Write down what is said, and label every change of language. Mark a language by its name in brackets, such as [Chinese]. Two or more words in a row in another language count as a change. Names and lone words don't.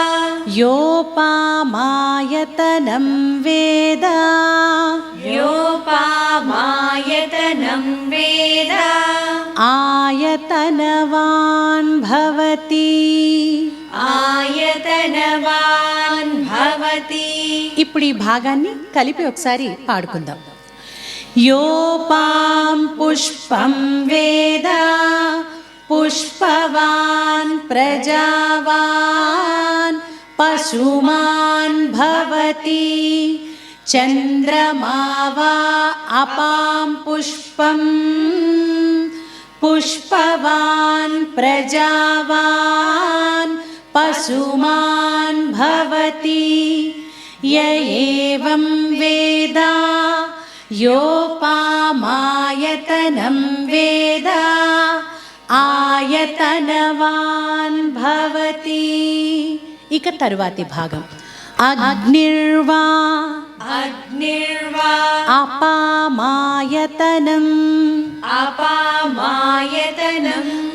[Sanskrit] योपामायतनं वेद योपामायतनं वेद आयतनवान् भवति आयतनवान् भवति [Telugu] ఇప్పుడు ఈ భాగాన్ని కలిపి ఒకసారి పాడుకుందాం [Sanskrit] योपां पुष्पं वेद पुष्पवान् प्रजावान् पशुमान् भवति चन्द्रमा वा अपां पुष्पं पुष्पवान् प्रजावान् पशुमान् भवति य एवं वेद योपामायतनं वेद ఆయతనవాన్ భవతి. [Telugu] ఇక తరువాతి భాగం అగ్నిర్వా [Sanskrit] అగ్నిర్వా అపామాయతనం అపామాయతనం